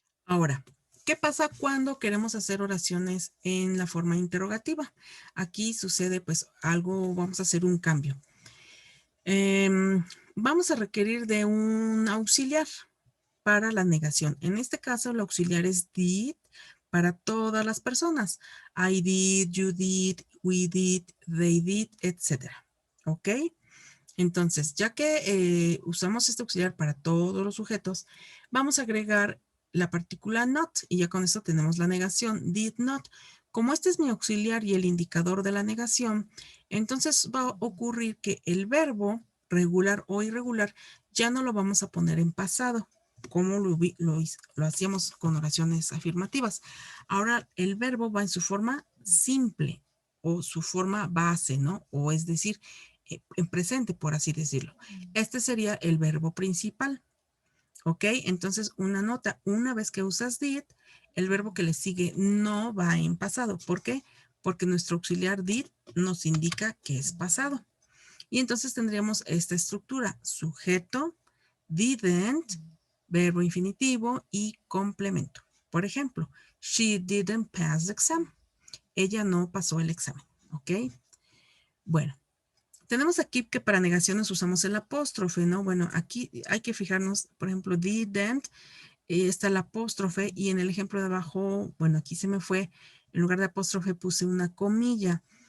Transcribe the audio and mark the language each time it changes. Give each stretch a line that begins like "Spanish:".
Spanish: Ahora, ¿qué pasa cuando queremos hacer oraciones en la forma interrogativa? Aquí sucede pues algo, vamos a hacer un cambio. Vamos a requerir de un auxiliar para la negación. En este caso, el auxiliar es did para todas las personas.
English: I did, you did, we did, they did, etc.
Spanish: ¿Ok? Entonces, ya que usamos este auxiliar para todos los sujetos, vamos a agregar la partícula not y ya con eso tenemos la negación, did not. Como este es mi auxiliar y el indicador de la negación, entonces va a ocurrir que el verbo regular o irregular ya no lo vamos a poner en pasado, como lo hacíamos con oraciones afirmativas. Ahora el verbo va en su forma simple o su forma base, ¿no? O es decir, en presente, por así decirlo. Este sería el verbo principal. ¿Ok? Entonces, una nota, una vez que usas did, el verbo que le sigue no va en pasado. ¿Por qué? Porque nuestro auxiliar did nos indica que es pasado. Y entonces tendríamos esta estructura, sujeto, didn't, verbo infinitivo y complemento. Por ejemplo,
English: she didn't pass the exam.
Spanish: Ella no pasó el examen, ¿ok? Bueno, tenemos aquí que para negaciones usamos el apóstrofe, ¿no? Bueno, aquí hay que fijarnos, por ejemplo, didn't, está el apóstrofe y en el ejemplo de abajo, bueno, aquí se me fue, en lugar de apóstrofe puse una comilla.